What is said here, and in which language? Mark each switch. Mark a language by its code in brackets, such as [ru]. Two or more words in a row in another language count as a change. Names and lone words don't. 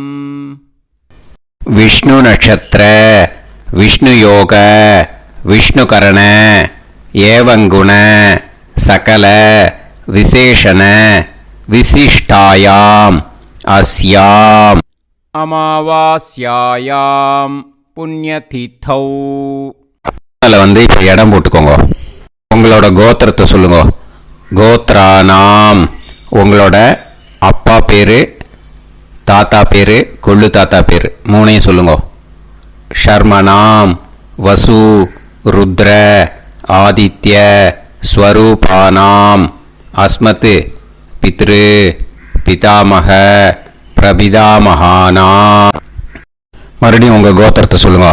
[sa] विष्णु नक्षत्र विष्णु योग विष्णुकरण एवं गुण सकल विशेषण विशिष्टायाम् अस्याम् अमावास्यायां पुण्यतिथौ. [ta] அதில் இப்போ இடம் போட்டுக்கோங்க. உங்களோட கோத்திரத்தை சொல்லுங்க. கோத்ரானாம். உங்களோட அப்பா பேர், தாத்தா பேர், கொள்ளு தாத்தா பேர் 3ஐயும் சொல்லுங்க. [sa] शर्मणाम् वसु रुद्र आदित्य स्वरूपाणाम् अस्मत् पितृ पितामह प्रपितामहानाम् [ta] மறுபடியும் உங்கள் கோத்திரத்தை சொல்லுங்க.